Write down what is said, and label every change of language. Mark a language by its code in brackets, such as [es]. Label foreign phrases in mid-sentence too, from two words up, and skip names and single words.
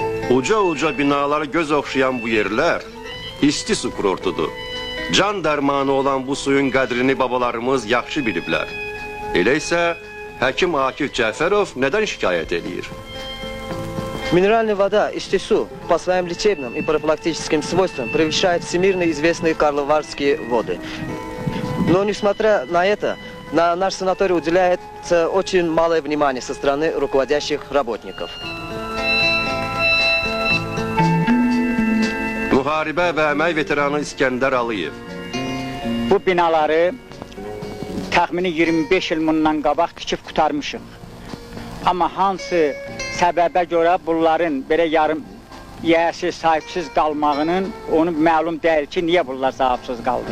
[az] Uca binaları göz oxşayan bu yerler isti su kurortudur. Can dərmanı olan bu suyun qədrini babalarımız yaxşı biliblər. Elə isə həkim Akif Cəfərov nədən şikayət edir? [ru] Минеральная вода Истису по своим лечебным и профилактическим свойствам превышает всемирно известные карловарские воды. Но несмотря на это, на наш санаторий уделяется очень малое внимание со стороны руководящих работников. [az] Müharibə və əmək veteranı İskəndər Aliyev. Bu binaları təxmini 25 il bundan qabaq tikib qutarmışıq. Amma hansı səbəbə görə bunların belə yarım yiyəsiz, sahibsiz qalmağının onu məlum deyil ki, niyə bunlar sahibsiz qaldı.